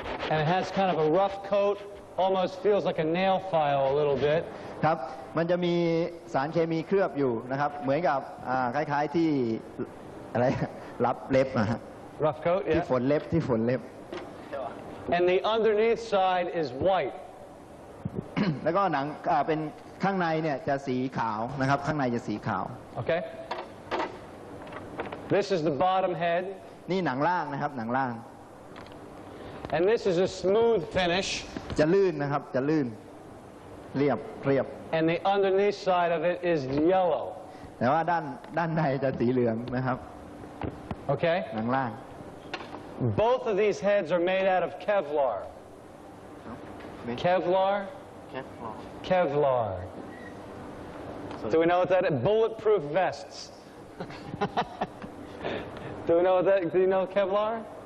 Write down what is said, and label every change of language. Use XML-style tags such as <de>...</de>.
<en>And it has kind of a rough coat, almost feels like a nail file a little bit.</en> <th>ครับมันจะมีสารเคมีเคลือบอยู่นะครับเหมือนกับคล้ายๆที่อะไรรับเล็บนะฮะ</th> <en>Rough coat,</en> <th>ที่</th> <en>yeah.</en> <th>ฝนเล็บที่ฝนเล็บ</th> <en>And the underneath side is white.</en> <th>แล้วก็หนังเป็นข้างในเนี่ยจะสีขาวนะครับข้างในจะสีขาว</th> <en>Okay? This is the bottom head.</en> <th>นี่หนังล่างนะครับหนังล่าง</th> <en>And this is a smooth finish.</en> <th>จะลื่นนะครับจะลื่นเรียบ</th> <en>And the underneath side of it is yellow.</en> <th>แต่ว่าด้านในจะสีเหลืองนะครับ</th> <en>Okay?</en> <th>หนังล่าง</th> <en>Both of these heads are made out of Kevlar. Kevlar? Kevlar. Do we know what that is? Bulletproof vests. Do we know what that? Do you know Kevlar?</en>